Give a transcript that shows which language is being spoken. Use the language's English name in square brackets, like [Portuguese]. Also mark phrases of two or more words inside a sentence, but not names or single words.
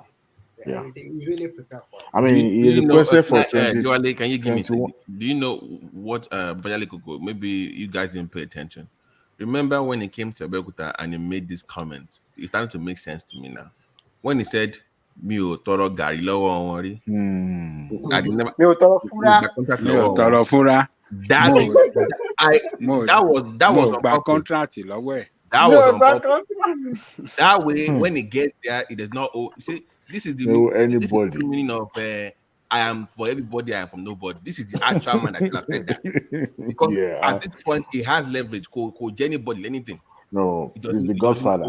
[English] He really prepared for it. I mean, he requested for 20. Joale, can you give me? Do you know what Bayale maybe you guys didn't pay attention. Remember when he came to Abeokuta and he made this comment? It's starting to make sense to me now. When he said, [Yoruba] "Mi o toro gari lowo won ri." [English] I never. [Yoruba] Mi o toro fura. [English] That was by contract [Yoruba] lọ́wọ́ ẹ̀. [English] That way, when he gets there, it does not. See, this is the meaning of I am for everybody, I am from nobody. This is the actual man that could have said that. Because at this point, he has leverage. Could anybody anything? No, he's the Godfather.